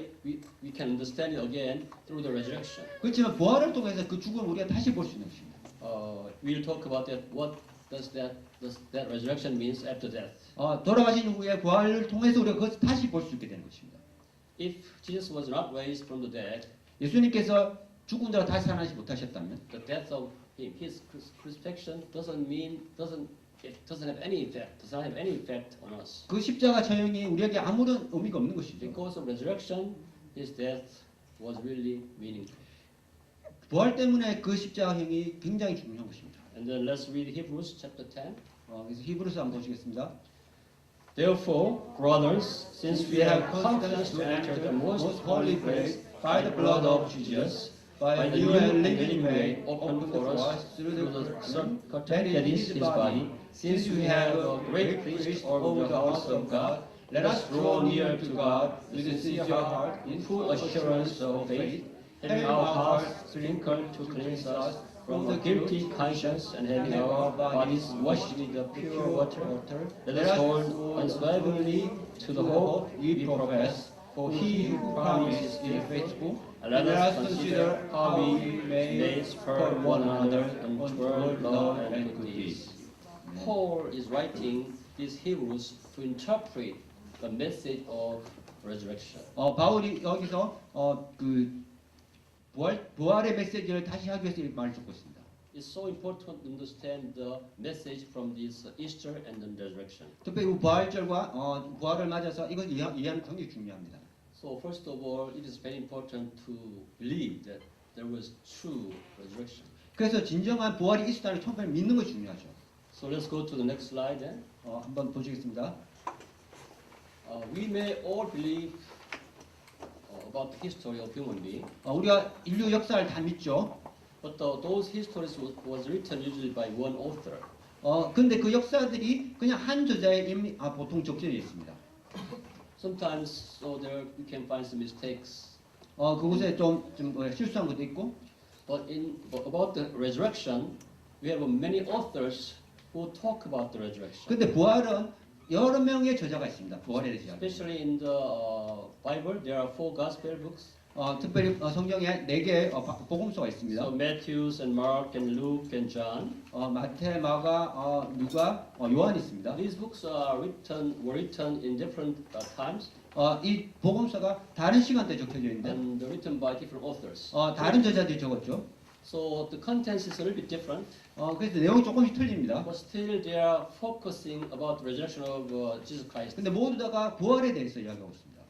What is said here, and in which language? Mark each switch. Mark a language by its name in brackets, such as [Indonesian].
[English] We can understand it again through the resurrection. [Korean] 그렇지만 부활을 통해서 그 죽음을 우리가 다시 볼 수 있는 것입니다. [English] We'll talk about that. What does that resurrection means after death? [Korean] 돌아가신 후에 부활을 통해서 우리가 그것을 다시 볼 수 있게 되는 것입니다. [English] If Jesus was not raised from the dead, [Korean] 예수님께서 죽은 자가 다시 살아나지 못하셨다면 [English] the death of him, his crucifixion doesn't have any effect. Does not have any effect on us. [Korean] 그 십자가 처형이 우리에게 아무런 의미가 없는 것이죠. [English] Because of resurrection, his death was really meaningful. [Korean] 부활 때문에 그 십자가형이 굉장히 중요한 것입니다. [English] And then let's read Hebrews chapter 10. [Korean] 그래서 히브리서 한번 보시겠습니다. [English] Therefore, brothers, since we have confidence to enter the most holy place by the blood of Jesus, by the new and living way opened for us through the curtain that is His body, since we have a great priest over the house of God, let us draw near to God with a sincere heart, in full assurance of faith, having our hearts sprinkled to cleanse us from a guilty conscience, and having our bodies washed with the pure water. Let us hold unswervingly to the hope we profess, for He who promises is faithful. And let us consider how we may spur one another toward love and good deeds. Paul is writing these Hebrews to interpret the message of resurrection. [Korean] 바울이 여기서 그 부활의 메시지를 다시 하기 위해서 이 말을 적고 있습니다. [English] It's so important to understand the message from this Easter and the resurrection. [Korean] 특별히 부활절과 부활을 맞아서 이걸 이해하는 굉장히 중요합니다. [English] So first of all, it is very important to believe that there was true resurrection. [Korean] 그래서 진정한 부활이 있었다는 처음에 믿는 것이 중요하죠. [English] So let's go to the next slide then. [Korean] 한번 보시겠습니다. [English] We may all believe about the history of human being, [Korean] 우리가 인류 역사를 다 믿죠. [English] but those histories was written usually by one author. [Korean] 근데 그 역사들이 그냥 한 저자의 보통 적혀져 있습니다. [English] Sometimes so there you can find some mistakes. [Korean] 그곳에 좀 실수한 것도 있고. [English] But about the resurrection, we have many authors who talk about the resurrection. [Korean] 근데 부활은 여러 명의 저자가 있습니다. 부활에 대해서 이야기. [English] Especially in the Bible, there are 4 gospel books. [Korean] 특별히 성경에 4개의 복음서가 있습니다. [English] So Matthew and Mark and Luke and John. [Korean] 마태, 마가, 누가, 요한이 있습니다. [English] These books were written in different times. [Korean] 이 복음서가 다른 시간대에 적혀져 있는데 [English] And written by different authors. [Korean] 다른 저자들이 적었죠. [English] So the contents is a little bit different, [Korean] 그래서 내용이 조금씩 틀립니다. [English] but still they are focusing about the resurrection of Jesus Christ. [Korean] 근데 모두 다가 부활에 대해서 이야기하고 있습니다.